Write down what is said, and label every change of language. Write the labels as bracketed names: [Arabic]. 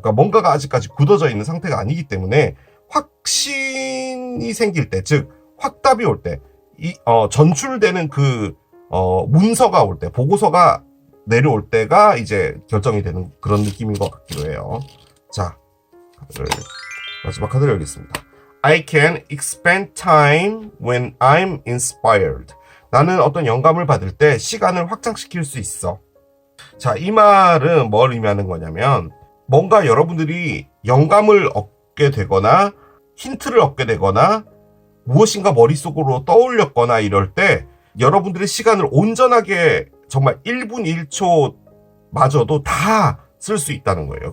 [Korean] 그러니까 뭔가가 아직까지 굳어져 있는 상태가 아니기 때문에 확신이 생길 때, 즉 확답이 올 때, 전출되는 문서가 올 때, 보고서가 내려올 때가 이제 결정이 되는 그런 느낌인 것 같기도 해요. 자, 마지막 카드를 열겠습니다. [English] I can expend time when I'm inspired. [Korean] 나는 어떤 영감을 받을 때 시간을 확장시킬 수 있어. 자, 이 말은 뭘 의미하는 거냐면, 뭔가 여러분들이 영감을 얻게 되거나 힌트를 얻게 되거나 무엇인가 머릿속으로 떠올렸거나 이럴 때 여러분들의 시간을 온전하게 정말 1분 1초 마저도 다 쓸 수 있다는 거예요.